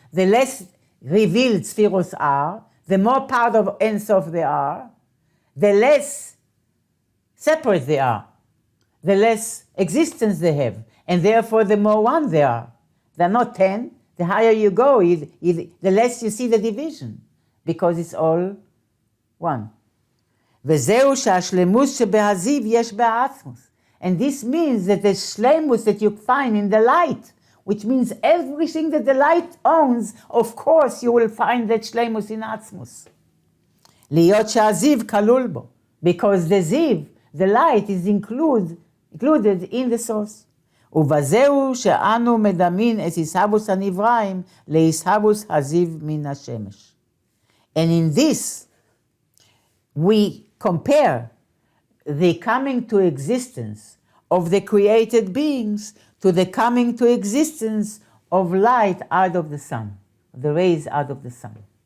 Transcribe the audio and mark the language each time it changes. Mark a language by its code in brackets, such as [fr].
[en] The less revealed spheros are, the more part of Ein Sof they are, the less separate they are, the less existence they have, and therefore the more one they are. They're not 10. The higher you go, the less you see the division, because it's all one. [he] וזהו שהשלמות שבהזיו יש בעצמוס. [en] And this means that the shlemus that you find in the light, which means everything that the light owns, of course you will find that shlemus in עצמוס. [he] להיות שהזיו כלול בו, [en] because the ziv, the light, is included in the source. [he] ובזהו שאנו מדמין את ישהבוס הנבראים לישהבוס הזיו מן השמש. [en] And in this, we compare the coming to existence of the created beings to the coming to existence of light out of the sun, the rays out of the sun.